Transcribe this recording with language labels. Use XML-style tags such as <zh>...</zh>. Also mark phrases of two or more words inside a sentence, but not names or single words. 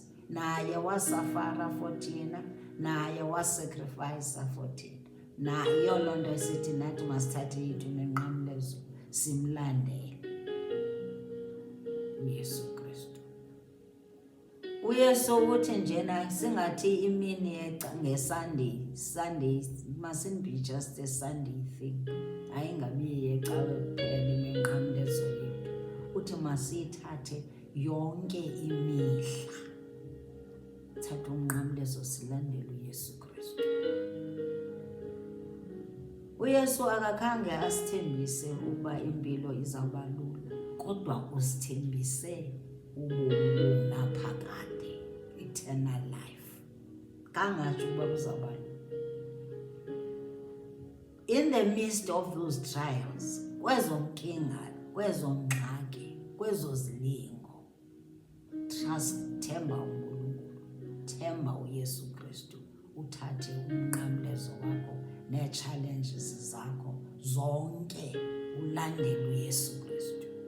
<xh>Naye wasafara for thina, naye wasacrifice for thina. Nayo loo nto esithi nathi masithathe yethu iminqamlezo simlandele uYesu Kristu. uYesu uthi njena singathi imini ngeSunday</xh> <en>mustn't be just a Sunday thing.</en> <xh>Ayingabi yecawe kuphela iminqamlezo yethu. Uthi masiyithathe yonke imihla. Thatha umnqamlezo silandele uYesu Kristu. uYesu akakhange asithembise ukuba impilo izawuba lula, kodwa usithembise ubomi naphakade,</xh> <en>eternal life.</en> <xh>Kangatsho ukuba kuzawuba lula.</xh> <en>In the midst of those trials,</en> <xh>kwezo nkinga, kwezo ngxaki, kwezo zilingo, themba uNkulunkulu, themba uYesu Kristu, uthathe umnqamlezo wakho nee-challenges zakho zonke ulandele uYesu Kristu.</xh>